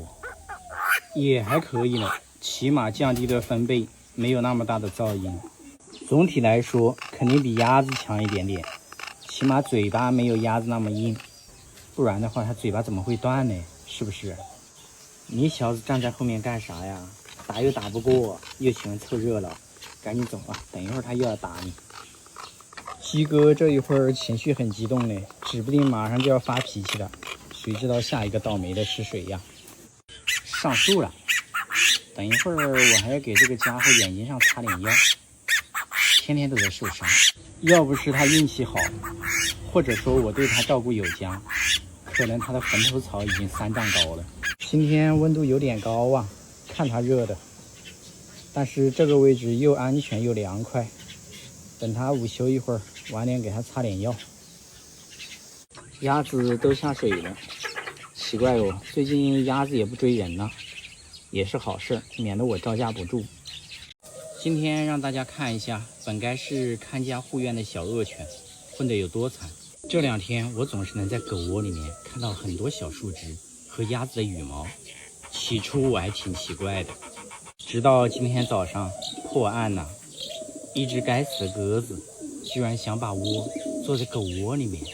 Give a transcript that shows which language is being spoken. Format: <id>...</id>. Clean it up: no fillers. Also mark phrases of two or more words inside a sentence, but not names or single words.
<zh>也還可以了，起碼降低了分貝，沒有那麼大的噪音。總體來說，肯定比鴨子強一點點，起碼嘴巴沒有鴨子那麼硬。不然的話，它嘴巴怎麼會斷呢？是不是？你小子站在後面幹啥呀？打又打不過，又喜歡湊熱鬧，趕緊走啊！等一會兒他又要打你。雞哥這一會兒情緒很激動呢，指不定馬上就要发脾氣了。誰知道下一個倒霉的是誰呀？上樹了。等一會兒我還要給這個家伙眼睛上擦點藥，天天都在受傷。要不是他運氣好，或者說我對他照顧有加，可能他的墳頭草已經3丈高了。今天溫度有點高啊，看他熱的。但是這個位置又安全又涼快。等他午休一會兒，晚點給他擦點藥。鴨子都下水了，奇怪哦，最近鴨子也不追人呢，也是好事，免得我招架不住。今天讓大家看一下，本該是看家護院的小惡犬混得有多慘。這2天我總是能在狗窩裡面看到很多小樹枝和鴨子的羽毛，起初我還挺奇怪的，直到今天早上破案了，一只該死的鴿子居然想把窩做在狗窩裡面。</zh>